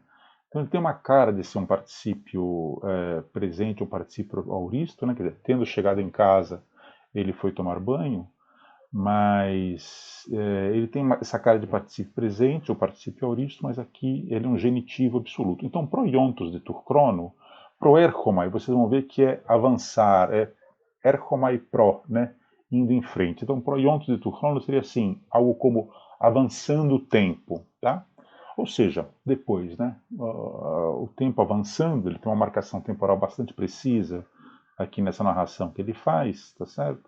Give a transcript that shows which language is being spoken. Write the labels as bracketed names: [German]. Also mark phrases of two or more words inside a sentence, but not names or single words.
[Portuguese] Então ele tem uma cara de ser um particípio presente, um particípio auristo, né? Quer dizer, tendo chegado em casa, ele foi tomar banho, mas ele tem essa cara de particípio presente, ou particípio auristo, mas aqui ele é um genitivo absoluto. Então, [Greek] προϊόντος δὲ τοῦ χρόνου, προέρχομαι, [Portuguese] vocês vão ver que é avançar, é [Greek] ἔρχομαι πρό, [Portuguese] né? Indo em frente. Então, [Greek] προϊόντος δὲ τοῦ χρόνου [Portuguese] seria assim, algo como avançando o tempo, tá? Ou seja, depois, né? O tempo avançando, ele tem uma marcação temporal bastante precisa aqui nessa narração que ele faz, tá certo?